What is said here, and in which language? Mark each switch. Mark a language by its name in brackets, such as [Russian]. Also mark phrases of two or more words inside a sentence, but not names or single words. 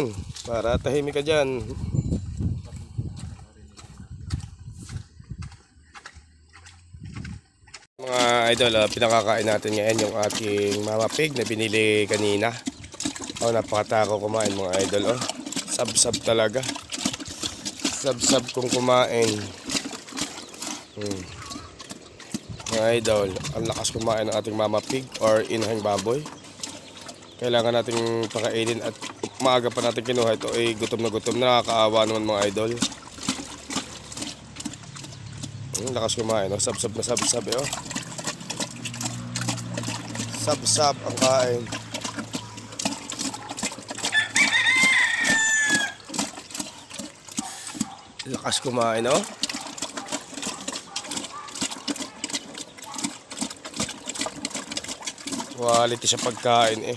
[Filipino] Para tahimik ka dyan. Mga idol, pinakakain natin ngayon yung ating [English] mama pig [Filipino] na binili kanina. Oh, napakatako kumain mga idol. Oh, sab-sab talaga. Sab-sab kung kumain. Mga idol, ang lakas kumain ng ating [English] mama pig [Filipino] or inahing baboy. Kailangan nating pakainin at maaga pa natin kinuha ito ay gutom na gutom. Nakakaawa naman mga idol. Lakas kumain. Oh, sab-sab na sab-sab. Oh. Sab-sab ang kain. Lakas kumain, oh. Quality sa pagkain, eh.